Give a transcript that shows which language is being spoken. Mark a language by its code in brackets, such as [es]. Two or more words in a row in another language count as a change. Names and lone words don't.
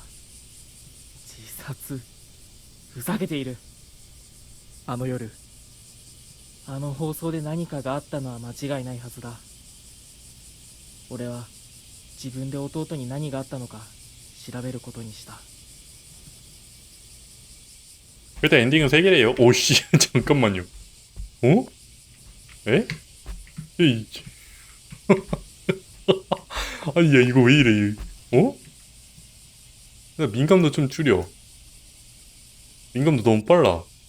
[ja] 自殺？ふざけている。あの夜、あの放送で何かがあったのは間違いないはずだ。俺は自分で弟に何があったのか調べることにした。 [ko] 일단 엔딩은 3개래요. 오씨, 잠깐만요. 어? 에? 에이. 아니, 야, 이거 왜 이래, 어? 나 민감도 좀 줄여. 민감도 너무 빨라.